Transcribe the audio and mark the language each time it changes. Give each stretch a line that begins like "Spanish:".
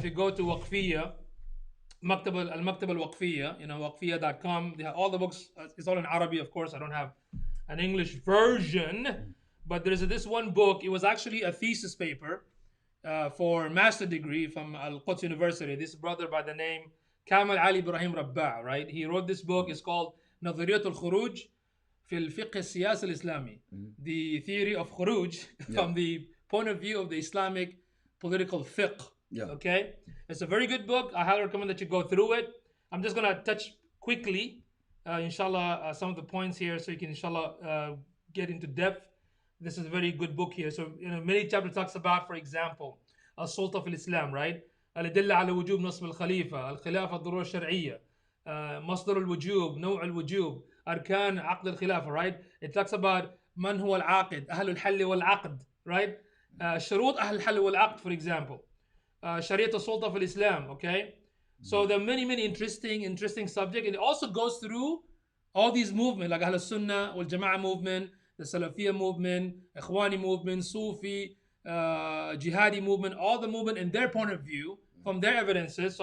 English: If you go to Waqfiyya, Al-Maktab Al-Waqfiyya, waqfiyya.com, they have all the books. It's all in Arabic, of course. I don't have an English version. But there's this one book. It was actually a thesis paper for a master degree from Al-Quds University. This brother by the name Kamal Ali Ibrahim Rabba, right? He wrote this book. It's called
Arabic: نظرية الخروج في الفقه السياسي الإسلامي.
English: The theory of khuruj from the point of view of the Islamic political fiqh. Okay? It's a very good book. I highly recommend that you go through it. I'm just going to touch quickly, inshallah, some of the points here so you can, inshallah, get into depth. This is a very good book here. So, many chapters talks about, for example,
Arabic: السلطة في الإسلام,
English: right?
Arabic: الأدلة على وجوب نصب الخليفة، الخلافة الضرورة الشرعية، مصدر الوجوب، نوع الوجوب، أركان عقد الخلافة,
English: right? It talks about
Arabic: من هو العاقد، أهل الحل والعقد,
English: right?
Arabic: شروط أهل الحل والعقد,
English: for example.
Arabic: شريعة السلطة في الإسلام,
English: okay? So there are many interesting subjects, and it also goes through all these movements like Ahl Sunnah wal Jama'ah movement, the Salafiyya movement, Ikhwani movement, Sufi, Jihadi movement, all the movement in their point of view from their evidences.